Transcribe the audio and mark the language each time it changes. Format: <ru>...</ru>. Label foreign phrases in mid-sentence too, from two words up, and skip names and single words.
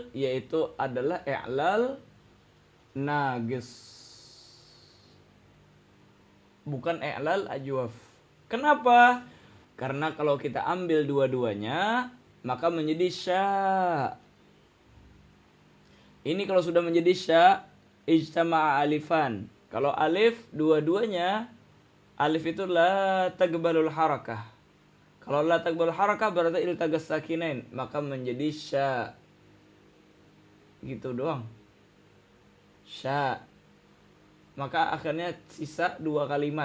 <id>Yaitu adalah</id> <ar>إعلال ناقص,</ar> <id>bukan</id> <ar>إعلال أجوف.</ar> <id>Kenapa? Karena kalau kita ambil dua-duanya, maka menjadi sya. Ini kalau sudah menjadi sya,</id> <ar>اجتمع ألفان.</ar> <id>Kalau alif dua-duanya, alif itu</id> <ar>لا تقبل الحركة.</ar> <id>Kalau</id> <ar>لا تقبل الحركة</ar> <id>berarti</id> <ar>التقاء الساكنين,</ar> <id>maka menjadi sya. Gitu doang. Sya. Maka akhirnya sisa dua kalimat.</id>